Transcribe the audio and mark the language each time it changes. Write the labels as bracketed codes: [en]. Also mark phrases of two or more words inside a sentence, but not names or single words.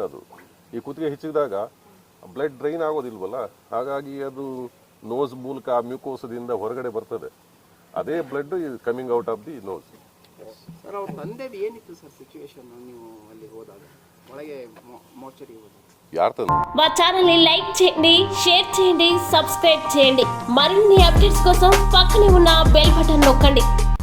[kn] ಅದು ಈ ಕುತ್ತಿಗೆ ಹೆಚ್ಚಿದಾಗ [en] blood drain [kn] ಆಗೋದಿಲ್ವಲ್ಲ, ಹಾಗಾಗಿ ಅದು ನೋಸ್ ಮೂಲಕ ಮ್ಯೂಕೋಸದಿಂದ ಹೊರಗಡೆ ಬರ್ತದೆ. [en] ಅದೇ blood is coming out of the nose. [kn] ಸರ್, ಅವ್ರ ತಂದೆದು ಏನಿತ್ತು ಸರ್ ಸಿಚುವೇಶನ್ ನೀವು ಅಲ್ಲಿ ಹೋದಾಗ, ಒಳಗೆ ಮೋರ್ಚರಿ ಹೋದಾಗ? యార్ [te] మా ఛానల్ ని లైక్ చేయండి, షేర్ చేయండి, సబ్స్క్రైబ్ చేయండి. మరిన్ని అప్డేట్స్ కోసం పక్కనే ఉన్న [en] bell button [te] నొక్కండి.